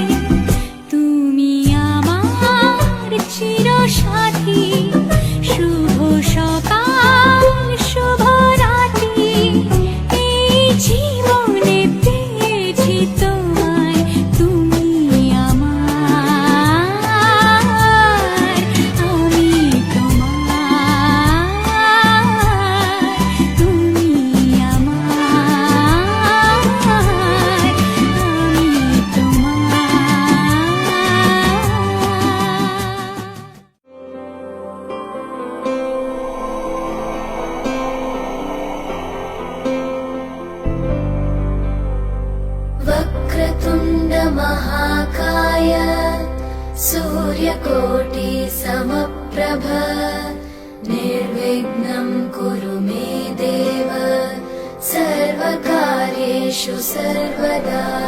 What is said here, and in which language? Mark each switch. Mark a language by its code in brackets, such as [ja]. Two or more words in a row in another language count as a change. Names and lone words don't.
[bn] তুমি আমার চিরসাথী, শুভ সকাল শুভ রাত্রি, এই জীবনে পেয়েছি তোমায়, তুমি আমার, আমি তোমার, তুমি আমার, আমি তোমার। [sa] वक्रतुण्ड महाकाय सूर्यकोटि समप्रभ, निर्विघ्नं कुरु मे देव, सर्वकार्येषु सर्वदा।